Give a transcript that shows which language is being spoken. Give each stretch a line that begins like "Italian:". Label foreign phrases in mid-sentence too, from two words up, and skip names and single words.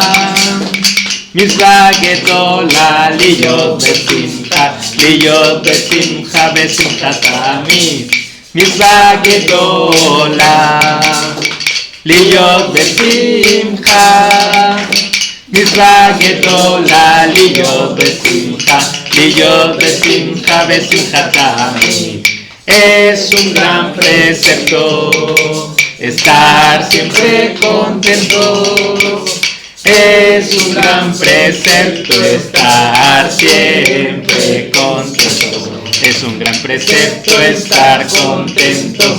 Hebrew: מצוה גדולה, להיות בשמחה, להיות בשמחה, בשמחה תמיד. מצוה גדולה, להיות בשמחה. מצוה גדולה, להיות בשמחה, להיות בשמחה, בשמחה תמיד.
Spanish: Es un gran precepto estar siempre contento. Es un gran precepto estar siempre contento. Es un gran precepto estar contento.